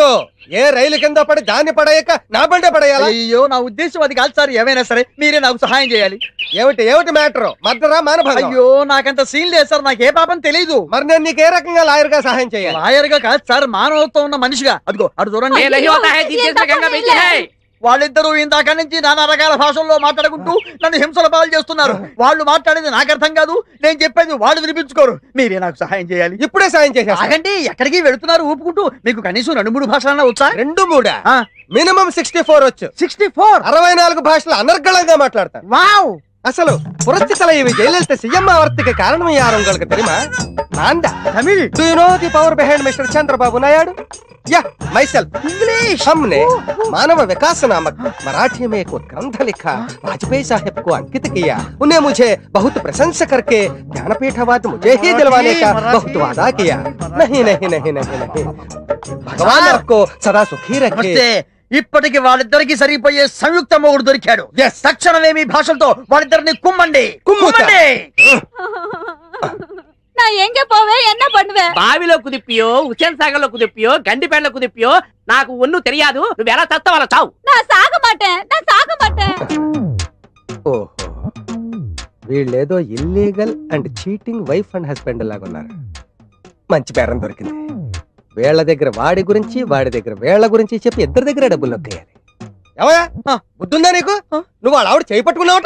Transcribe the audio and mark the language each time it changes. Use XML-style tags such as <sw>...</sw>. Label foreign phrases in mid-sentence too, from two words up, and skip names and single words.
<te>ఏ రైలు కింద పడి దాన్ని పడేయక నా బండే పడేయాలి? అయ్యో, నా ఉద్దేశం అది కాదు సార్. ఏమైనా సరే మీరే నాకు సహాయం చేయాలి. ఏమిటి మ్యాటర్? మర్డరా మానభంగం? అయ్యో, నాకంత సీన్ లేదు సార్, నాకు ఏ పాపం తెలీదు. మరి నేను నీకు ఏ రకంగా లాయర్ గా సహాయం చేయాలి? లాయర్ గా కాదు సార్, మానవత్వం ఉన్న మనిషిగా. అదిగో అటు చూడండి.</te> <hi>ये नहीं होता है, जिस गंगा बेची है.</hi> <te>వాళ్ళిద్దరూ ఇందాక నుంచి నానా రకాల భాషల్లో మాట్లాడుకుంటూ నన్ను హింసల పాలు చేస్తున్నారు. వాళ్ళు మాట్లాడేది నాకు అర్థం కాదు, నేను చెప్పేది వాళ్ళు వినిపించుకోరు. మీరే నాకు సహాయం చేయాలి. ఇప్పుడే సాయం చేసేస్తా. ఆగండి, ఎక్కడికి వెళుతున్నారు ఊపుకుంటూ? మీకు కనీసం 2-3 భాషలన్నా వచ్చా? 2-3 మినిమం 64 వచ్చు. 64? 64 భాషలు అనర్గళంగా మాట్లాడతాను. వావ్! అసలు పురస్తి</te> <ta>தலைவி ஜெயலலிதா சிஎம் ஆவறதுக்கு காரணம் யார் உங்களுக்கு தெரியுமா? நான்தான்.</ta> <hi>तमिल?</hi> <en>Do you know the power behind Mr. Chandrababu Naidu? Yeah, myself. English?</en> <hi>हमने मानव विकास नामक मराठी में एक ग्रंथ लिखा, वाजपेयी साहब को अंकित किया. उन्हें मुझे बहुत प्रशंसा करके ज्ञानपीठ अवार्ड मुझे ही दिलवाने का बहुत वादा किया. नहीं नहीं नहीं नहीं नहीं, भगवान आपको सदा सुखी रखे.</hi> <te>ఇప్పటికి వాళ్ళిద్దరికి సరిపోయే సంయుక్త మొగుడు దొరికాడు. తక్షణమే మీ భాషలతో వాళ్ళిద్దరిని కుమ్మండి.</te> <ta>நான் எங்க போவேன், என்ன பண்ணுவேன்?</ta> <te>బావిలో కుదిప్పియో, హుసేన్ సాగర్ లో కుదిప్పియో, గండిపేటలో కుదిప్పియో నాకు ఒన్ను తెలియదు. నువ్వు ఎలా చస్తావు అలా చావు.</te> <ta>நான் சாக மாட்டேன்.</ta> <te>ఓహో, వీళ్ళేదో</te> <en>illegal and cheating wife and husband</en> <te>లాగా ఉన్నారు. మంచి బేరం దొరికింది. వీళ్ళ దగ్గర వాడి గురించి, వాడి దగ్గర వీళ్ళ గురించి చెప్పి ఇద్దరి దగ్గర డబ్బులు నొక్కేయాలి. ఏమయ్యా బుద్ధుందా నీకు? నువ్వు వాళ్ళ ఆవిడ చేయి పట్టుకున్నావట.</te>